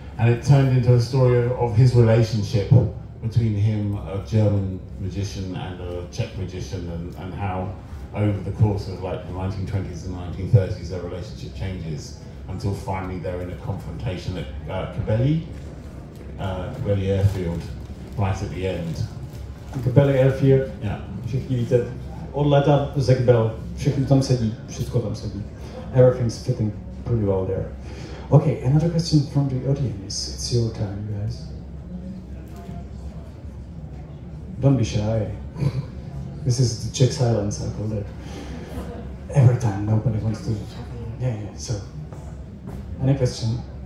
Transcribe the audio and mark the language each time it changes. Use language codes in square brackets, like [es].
[en] And it turned into a story of his relationship between him, a German magician, and a Czech magician, and how over the course of like the 1920s and 1930s their relationship changes until finally they're in a confrontation at Kbely airfield, right at the end. Kbely airfield, yeah. [cs] Všichni víte, odleta ze Kbel, všechno tam sedí, všechno tam sedí. [en] Everything's fitting pretty well there. Okay, another question from the audience. It's your time, guys. Don't be shy. This is the Czech silence, I call it. Every time nobody wants to. Yeah. So, any question?